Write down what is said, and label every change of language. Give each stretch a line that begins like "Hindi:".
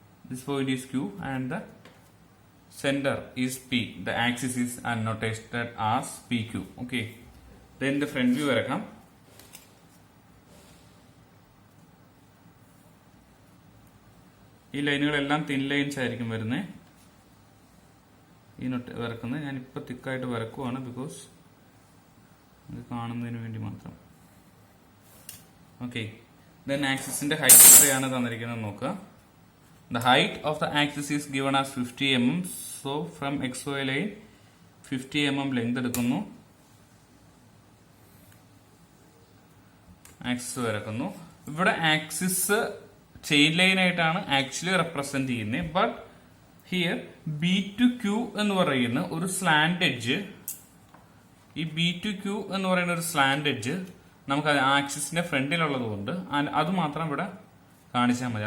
English: This point is Q and the center is P. The axis is annotated as PQ. Okay. Then the front view
Malayalam: വരക്കാം. ഈ ലൈനുകളെല്ലാം thin lines ആയിരിക്കും വരുന്നത്. ഈ not വരക്കുന്നത് ഞാനിപ്പോൾ തിക്കായിട്ട് വരക്കുവാണ്, ബിക്കോസ് ഇത് കാണുന്നതിന് വേണ്ടി മാത്രം. ഓക്കെ. ദെൻ ആക്സിസിന്റെ ഹൈറ്റ് എത്രയാണ് തന്നിരിക്കുന്നത് നോക്കുക.
English: The height of the axis is given as 50 mm. So from XY line 50 mm length
Malayalam: എടുക്കുന്നു, ആക്സിസ് വരക്കുന്നു. ഇവിടെ ആക്സിസ് ചെയിൻ ലൈൻ ആയിട്ടാണ് ആക്ച്വലി റെപ്രസെന്റ് ചെയ്യുന്നത്. But here B to Q എന്ന് പറയുന്ന ഒരു സ്ലാൻഡ് എഡ്ജ്, ഈ ബി ടു ക്യൂ എന്ന് പറയുന്ന ഒരു സ്ലാൻഡ് എഡ്ജ് നമുക്ക് ആക്സിസിന്റെ ഫ്രണ്ടിലുള്ളത് കൊണ്ട് അത് മാത്രം ഇവിടെ കാണിച്ചാൽ മതി.